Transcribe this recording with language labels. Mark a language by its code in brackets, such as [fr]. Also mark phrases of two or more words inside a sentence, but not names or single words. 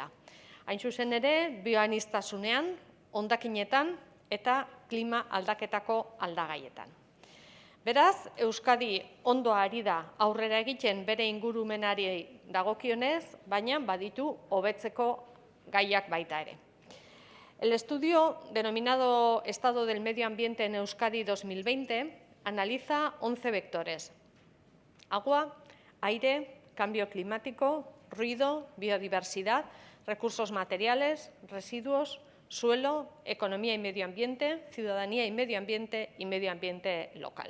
[eu] Hain zuzen ere, bioaniztasunean, hondakinetan eta klima aldaketako aldagaietan. Beraz, Euskadi ondo ari da aurrera egiten bere ingurumenari dagokionez, baina baditu hobetzeko gaiak baita ere. [es] El estudio denominado Estado del Medio Ambiente en Euskadi 2020 analiza 11 vectores: agua, aire, cambio climático, ruido, biodiversidad, recursos materiales, residuos, suelo, economía y medio ambiente, ciudadanía y medio ambiente local.